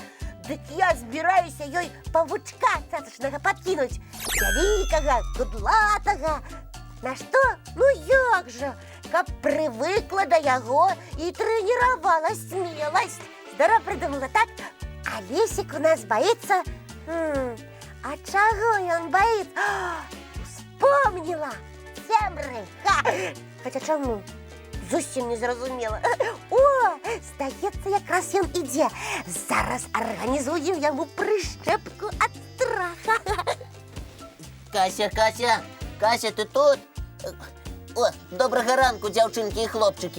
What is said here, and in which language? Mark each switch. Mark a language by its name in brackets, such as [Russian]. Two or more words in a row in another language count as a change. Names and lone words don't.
[Belarusian] Дык я збіраюся ёй павучка цацачнага падкінуць. Вялікага, кудлатага. На што? Ну як жа? Каб прывыкла да яго і трэніравала смеласць. [Russian] Здорово придумала, так? А Лесик у нас боится... А чего он боится? Вспомнила! Цемры! Хотя чему? [Belarusian] Зусім не зразумела. О, здаецца, якраз ён ідзе. Зараз арганізую яму прышчэпку ад страха. Кася, Кася! Кася, ты тут? О, добрага ранку, дзяўчынкі і хлопчыкі.